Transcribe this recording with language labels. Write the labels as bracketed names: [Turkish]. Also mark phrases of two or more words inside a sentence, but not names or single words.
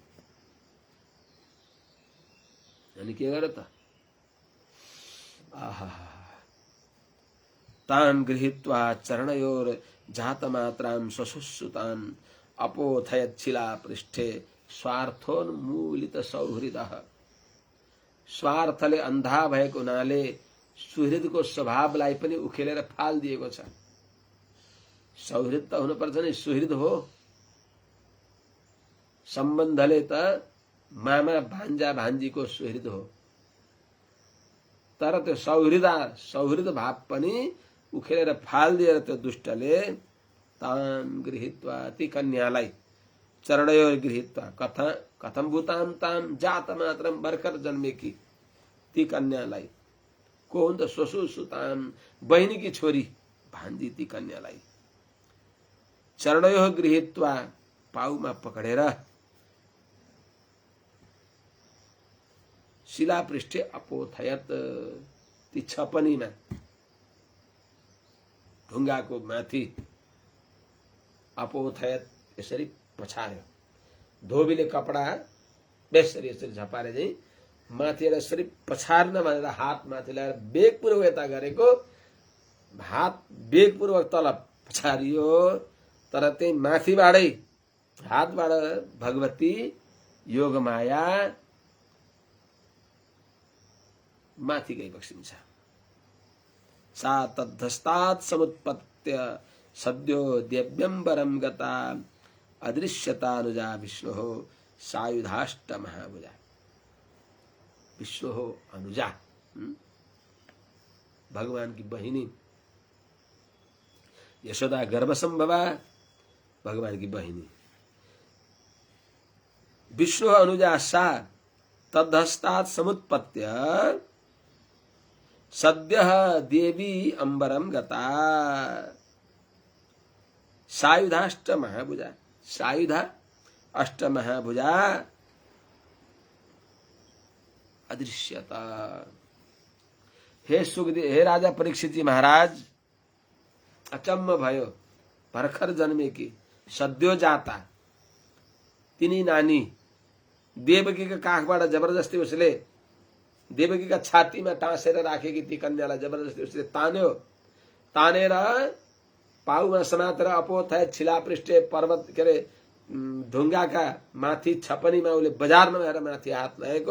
[Nepali] अनि के गर्यो त, [Sanskrit] आहा तान गृहीत्वा चरणयोर जातमात्रां सशुश्रुतान् अपोथयच्छिला पृष्ठे स्वार्थोन्मूलित सौहृदः। [Nepali] स्वार्थले अन्धा भएको हुनाले सुहृदको स्वभावलाई पनि उखेलेर फालिदिएको छ। सौहृद त हुनुपर्छ नि, सुहृद हो। सम्बन्धले त मामा भान्जा भान्जीको सुहृद हो, तर त्यो सौहृद भाव पनि उखेलेर फालिदिएर त्यो दुष्टले [Sanskrit] ताम गृहीत्वा, [Nepali] ती कन्यालाई [Sanskrit] चरणयोर गृहीत्वा, कथम भूताम ताम जात मात्रम, [Nepali] भर्खर जन्मेकी ती कन्यालाई, को हुन् त स्वसुसुताम, बहिनीकी छोरी भान्जी ती कन्यालाई [Sanskrit] चरणयोर गृहीत्वा, [Nepali] पाउमा पकडेर [Sanskrit] शिला पृष्ठे अपोथयत, [Nepali] ती छपनीमा ढुङ्गाको माथि अपोथयत यसरी पछार्यो। धोबीले कपडा यसरी यसरी झपारे चाहिँ माथिबाट यसरी पछार्न भनेर हात माथि ल्याएर वेगपूर्वक यता गरेको, हात वेगपूर्वक तल पछारियो, तर त्यही माथिबाटै हातबाट भगवती योगमाया माथि गइबक्सिन्छ। [Sanskrit] सा तद्धस्तात् समुत्पत्य सद्यो देव्यम्बरम गता अदृश्यतानुजा विष्णु सायुधाष्ट महाभुजा। विष्णु अनुजा [Nepali] भगवान की बहिनी, [Sanskrit] यशोदा गर्भसंभवा [Nepali] भगवान की बहिनी। [Sanskrit] विष्णु अनुजा सा तद्धस्तात् समुत्पत्य सद्य देवी अंबरम गता सायुधाष्ट महाभुजा। सायुधा अष्ट महाभुजा अदृश्यता। [Nepali] हे सुखदेव, हे राजा परीक्षित जी महाराज, अचम्म भयो, भर्खर जन्मेकी [Sanskrit] सद्यो जाता [Nepali] तिनी नानी देवकीका काखबाट जबरजस्ती उसले देवकीका छातीमा टाँसेर राखेकी ती कन्यालाई जबरजस्ती उसले तान्यो। तानेर पाउमा समातेर [Sanskrit] अपोथय छिलापृष्ठे [Nepali] पर्वत के अरे ढुङ्गाका माथि छपनीमा उसले बजारमा गएर माथि हात लगाएको।